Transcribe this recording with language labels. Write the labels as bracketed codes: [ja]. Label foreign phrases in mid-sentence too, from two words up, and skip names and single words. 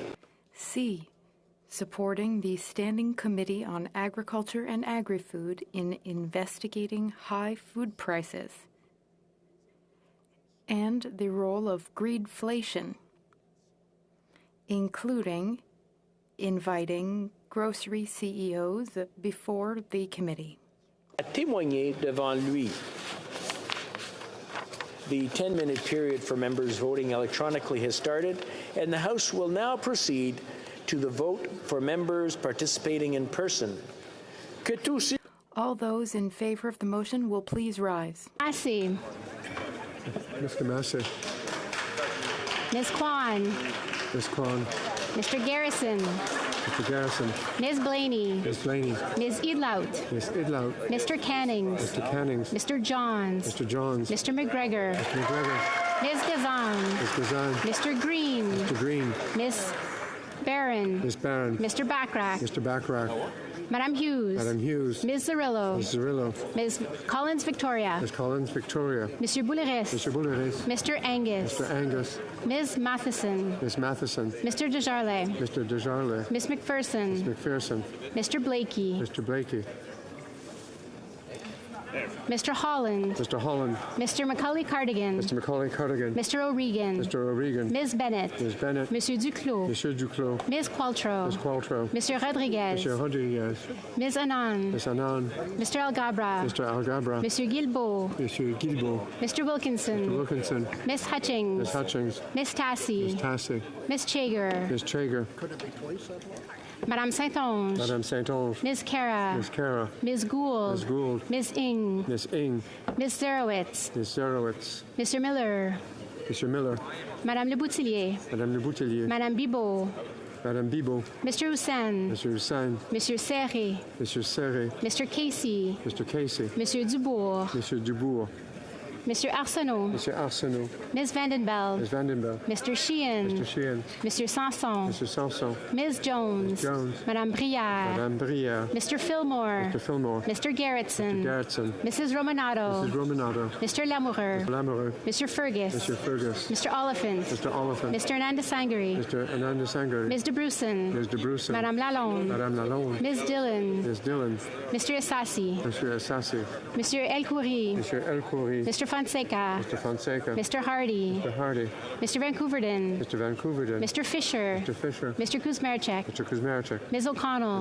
[en] Supporting the Standing Committee on Agriculture and Agri-Food in investigating high food prices and the role of greedflation, including inviting grocery CEOs before the committee. [fr] Témoigner devant lui. [en] The 10-minute period for members voting electronically has started, and the House will now proceed to the vote for members participating in person. All those in favor of the motion will please rise. Massey. Mr. Massey. Ms. Kwan. Ms. Kwan. Mr. Garrison. Mr. Garrison. Ms. Blaney. Ms. Blaney. Ms. Idlout. Ms. Idlout. Mr. Cannings. Mr. Cannings. Mr. Johns. Mr. Johns. Mr. McGregor. Mr. McGregor. Ms. Gazan. Ms. Gazan. Mr. Green. Mr. Green. Ms. Barron. Ms. Barron. Mr. Backrack. Mr. Backrack. Madam Hughes. Madam Hughes. Ms. Zarillo. Ms. Zarillo. Ms. Collins Victoria. Ms. Collins Victoria. Mr. Bouleris. Mr. Bouleris. Mr. Angus. Mr. Angus. Ms. Matheson. Ms. Matheson. Mr. Desjardins. Mr. Desjardins. Ms. McPherson. Ms. McPherson. Mr. Blakey. Mr. Blakey. Mr. Holland. Mr. Holland. Mr. Macaulay Cardigan. Mr. Macaulay Cardigan. Mr. O'Regan. Mr. O'Regan. Ms. Bennett. Ms. Bennett. Monsieur Duclos. Monsieur Duclos. Ms. Qualtrough. Ms. Qualtrough. Monsieur Rodriguez. Monsieur Rodriguez. Ms. Anand. Ms. Anand. Mr. Algabra. Mr. Algabra. Monsieur Guilbeault. Monsieur Guilbeault. Mr. Wilkinson. Mr. Wilkinson. Ms. Hutchings. Ms. Hutchings. Ms. Tassie. Ms. Tassie. Ms. Chager. Ms. Chager. Madame Saint-Onge. Madame Saint-Onge. Ms. Cara. Ms. Cara. Ms. Gould. Ms. Gould. Ms. Ing. Ms. Ing. Ms. Zerowitz. Ms. Zerowitz. Mr. Miller. Mr. Miller. Madame Le Boutillier. Madame Le Boutillier. Madame Bibeau. Madame Bibeau. Mr. Hussein. Mr. Hussein. Monsieur Serré. Monsieur Serré. Mr. Casey. Mr. Casey. Monsieur Dubourg. Monsieur Dubourg. Mr. Arsenault. Monsieur Arsenault. Ms. Vandenbeld. Ms. Vandenbeld. Mr. Sheehan. Mr. Sheehan. Mr. Sanson. Mr. Sanson. Ms. Jones. Ms. Jones. Madame Brière. Madame Brière. Mr. Fillmore. Mr. Fillmore. Mr. Gerritsen. Mr. Gerritsen. Mrs. Romanato. Mrs. Romanato. Mr. Lamoureux. Mr. Lamoureux. Mr. Fergus. Mr. Fergus. Mr. Oliphant. Mr. Oliphant. Mr. Ananda Sangari. Mr. Ananda Sangari. Ms. de Brussen. Ms. de Brussen. Madame Lalonde. Madame Lalonde. Ms. Dillon. Ms. Dillon. Mr. Assassi. Mr. Assassi. Monsieur El Khoury. Mr. El Khoury. Mr. Fonseca. Mr. Fonseca. Mr. Hardy. Mr. Hardy. Mr. Vancouverden. Mr. Vancouverden. Mr. Fisher. Mr. Fisher. Mr. Kuzmarchek. Mr. Kuzmarchek. Ms. O'Connell.